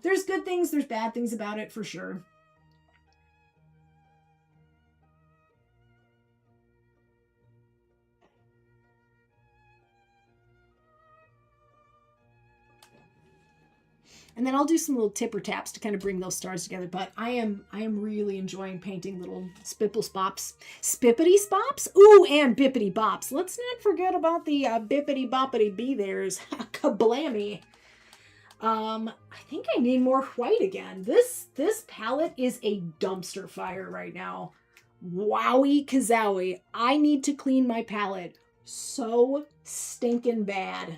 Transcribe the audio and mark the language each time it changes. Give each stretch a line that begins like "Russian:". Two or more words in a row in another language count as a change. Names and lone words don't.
English: There's good things, there's bad things about it for sure. And then I'll do some little tipper taps to kind of bring those stars together. But I am really enjoying painting little spipple spops. Spippity spops? Ooh, and bippity bops. Let's not forget about the bippity boppity bee there's. Kablammy. I think I need more white again. This palette is a dumpster fire right now. Wowie kazowie. I need to clean my palette so stinking bad.